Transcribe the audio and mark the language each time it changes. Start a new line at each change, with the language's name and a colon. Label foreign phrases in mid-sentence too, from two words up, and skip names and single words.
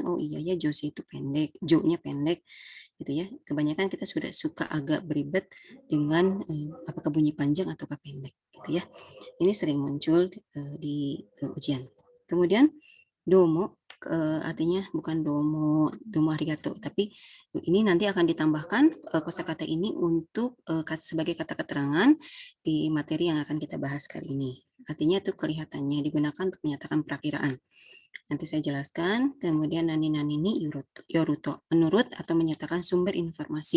Indonesian: Oh iya ya josei itu pendek, jo-nya pendek gitu ya. Kebanyakan kita sudah suka agak beribet dengan apakah bunyi panjang atau pendek gitu ya. Ini sering muncul di ujian. Kemudian domo artinya bukan
Japanese: どうも ありがとう,
Indonesian: tapi ini nanti akan ditambahkan kosakata ini untuk sebagai kata keterangan di materi yang akan kita bahas kali ini. Artinya itu kelihatannya digunakan untuk menyatakan perakiraan. Nanti saya jelaskan. Kemudian nani-nani ini yoruto, menurut atau menyatakan sumber informasi.